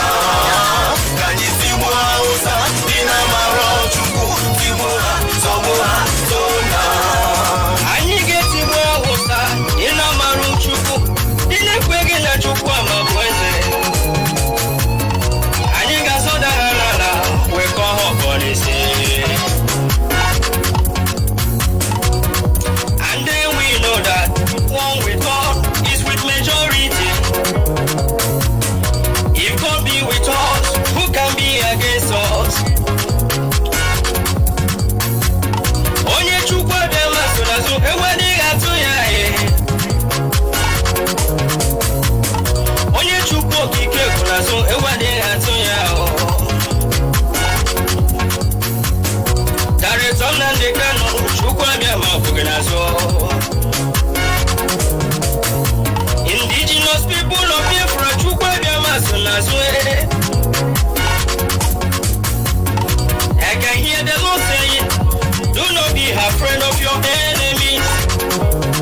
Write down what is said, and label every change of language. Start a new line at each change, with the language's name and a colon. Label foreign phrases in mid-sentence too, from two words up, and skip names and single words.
Igbo: Ka anyị tigbuo Hausa ndị na-amara Chukwu, tigbuo ha, zọgbuo ha, zona. Anyị ga-etigbu Hausa ndị na-amara Chukwu, ndị na-ekweghị na Chukwu ama bụ eze. Anyị ga-azọdara n'ala wee kọọ ha ọkọ n'isi.
English: And then we know that one with God is with majority. If God be with us, who can be against us?
Igbo: Onye Chukwu abịama so n'azụ, enweghị atụ ya ihe. Onye Chukwu Okike kwụ n'azụ, enweghị atụ ya ahụ. Director Nnamdi KANU, Chukwu abịama kwụghị n'azụ. Indigenous people of Biafra, Chukwu abịama so n'azụ.
English: I can hear the Lord saying, do not be afraid of your enemies.